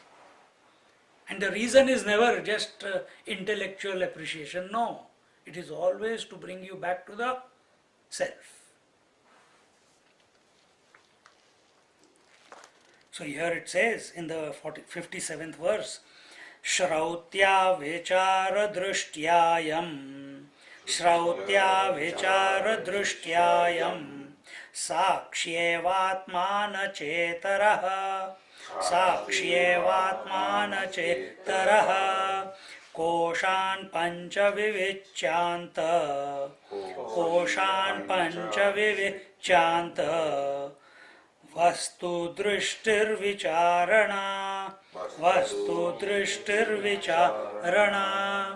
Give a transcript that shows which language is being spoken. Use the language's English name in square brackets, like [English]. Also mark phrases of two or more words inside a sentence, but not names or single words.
[English] And the reason is never just intellectual appreciation. No, it is always to bring you back to the self. So here it says in the 57th verse, [Sanskrit] श्रौत्य विचार दृष्ट्यायं, श्रौत्य विचार दृष्ट्यायं, साक्ष्येवात्मन चेतरः, साक्ष्येवात्मन चेतरः, कोशान् पञ्च विविचन्त, कोशान् पञ्च विविचन्त, Koshan pancha vivichanta, वस्तु दृष्टिर् विचारणा, वस्तु दृष्टिर् विचारणा.